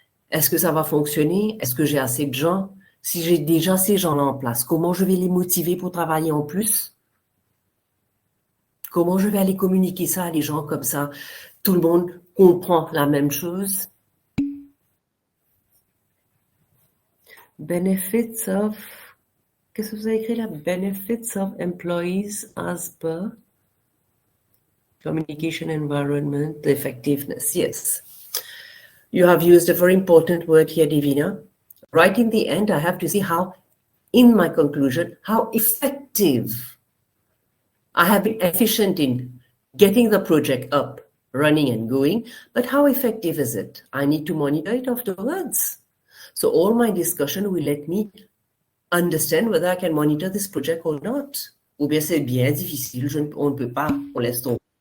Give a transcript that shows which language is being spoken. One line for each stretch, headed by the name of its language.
French: Est-ce que ça va fonctionner? Est-ce que j'ai assez de gens? Si j'ai déjà ces gens-là en place, comment je vais les motiver pour travailler en plus? Comment je vais aller communiquer ça à les gens comme ça? Tout le monde comprend la même chose.
English: Benefits of...
French: Qu'est-ce que vous avez écrit là?
English: Benefits of employees as per communication environment, effectiveness. Yes. You have used a very important word here, Divina. Right in the end, I have to see how, in my conclusion, how effective I have been efficient in getting the project up, running and going, but how effective is it? I need to monitor it afterwards. So all my discussion will let me understand whether I can monitor this project or not.
French: Ou bien c'est bien difficile, on ne peut pas, on laisse tomber.